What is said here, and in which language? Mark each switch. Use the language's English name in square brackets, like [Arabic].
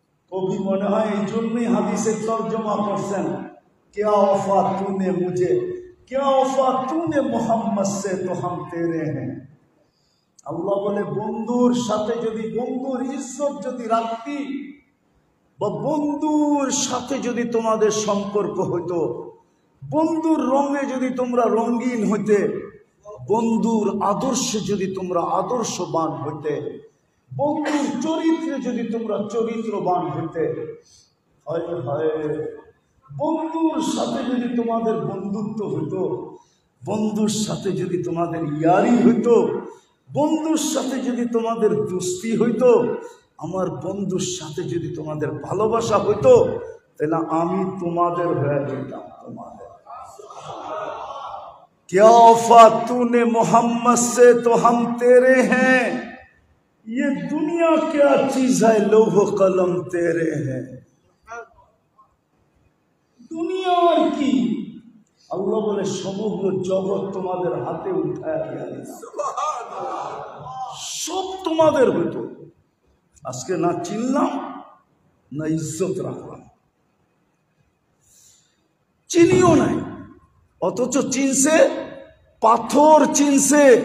[Bangla] কবি মনে হয় এই জন্যই হাদিসের তর্জমা করছেন, [Hindi] क्या वफा तूने मुझे, क्या वफा तूने मोहम्मद से तो हम तेरे हैं। [Bangla] আল্লাহ বলে বন্ধুর সাথে যদি, বন্ধুর ইজ্জত যদি রাখতি বা বন্ধুর সাথে যদি তোমাদের সম্পর্ক হইতো, বন্ধুর রঙে যদি তোমরা রঙিন হইতে, বন্ধুর আদর্শে যদি তোমরা আদর্শবান হইতে, বন্ধুর চরিত্রে যদি তোমরা চরিত্রবান হইতে, হয় হয় বন্ধুর সাথে যদি তোমাদের বন্ধুত্ব হইতো, বন্ধুর সাথে যদি তোমাদের ইয়ারি হইতো, বন্ধুর সাথে যদি তোমাদের দোস্তি হইতো, আমার বন্ধুর সাথে যদি তোমাদের ভালোবাসা হইতো, তাহলে আমি তোমাদের হয়ে যেতাম। তোমাদের [Hindi] क्या वफा तूने मोहम्मद से तो हम तेरे हैं, ये दुनिया क्या चीज है लौह कलम तेरे हैं। [Bangla] দুনিয়ার কি, আল্লাহ বলে সমগ্র জগৎ তোমাদের হাতে উঠায় দিয়া দিলাম, সব তোমাদের হইতো। আজকে না চিনলাম না ইজ্জত রাখলাম, চিনিও নাই, অথচ চিনছে, পাথর চিনছে।